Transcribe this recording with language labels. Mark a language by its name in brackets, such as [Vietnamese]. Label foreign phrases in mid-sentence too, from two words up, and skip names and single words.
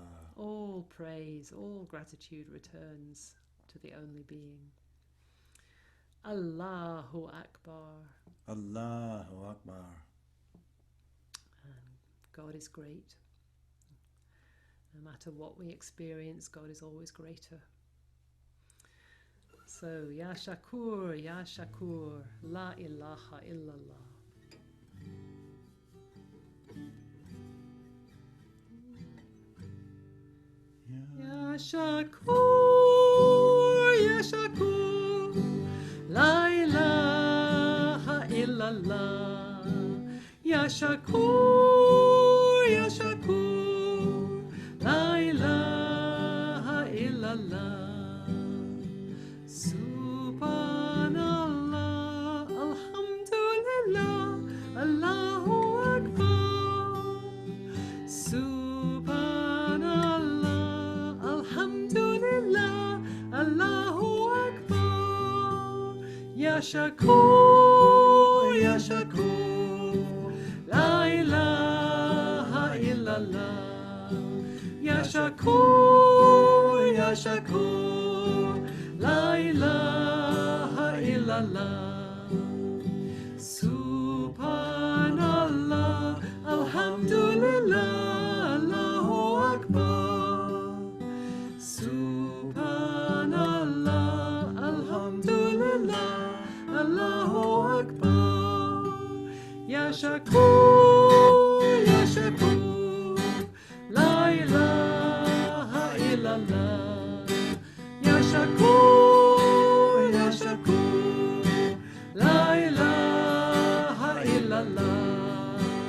[English] All praise, all gratitude returns to the only being. [Arabic] الله أكبر. الله أكبر. [English] And God is great. No matter what we experience, God is always greater. So, [Arabic] يا شكور، لا إله إلا الله. يا شكور، لا إله إلا الله. يا شكور، لا إله إلا الله. سبحان الله، الحمد لله، الله أكبر. سبحان الله، الحمد لله، الله أكبر. يا شكور، لا إله إلا الله. يا شكور، لا إله إلا الله. سبحان الله، الحمد لله، الله أكبر. سبحان الله، الحمد لله، الله أكبر. يا شكور، لا إله إلا الله. يا شكور، لا إله إلا الله.